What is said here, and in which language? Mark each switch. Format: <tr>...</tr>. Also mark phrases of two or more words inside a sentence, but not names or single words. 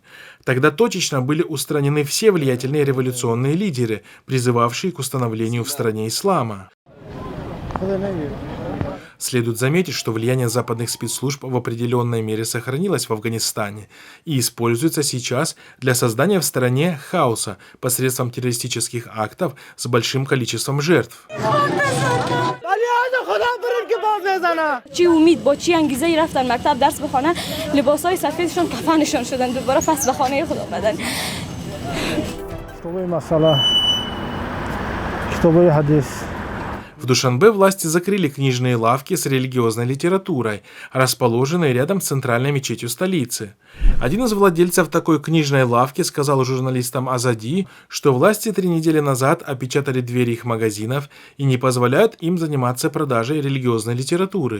<ru>Тогда точечно были устранены все влиятельные революционные лидеры, призывавшие к установлению в стране ислама. Следует заметить, что влияние западных спецслужб в определенной мере сохранилось в Афганистане и используется сейчас для создания в стране хаоса посредством террористических актов с большим количеством жертв.</ru> <fa>چی امید با چی انگیزه‌ای رفتن مکتب درس بخونن لباسای سفیدشون کفنشون شدن دوباره پس به خانه خدا اومدن. کتابای مسئله کتابای حدیث.</fa> <ru>В Душанбе власти закрыли книжные лавки с религиозной литературой, расположенные рядом с центральной мечетью столицы. Один из владельцев такой книжной лавки сказал журналистам Азади, что власти 3 недели назад опечатали двери их магазинов и не позволяют им заниматься продажей религиозной литературы.</ru>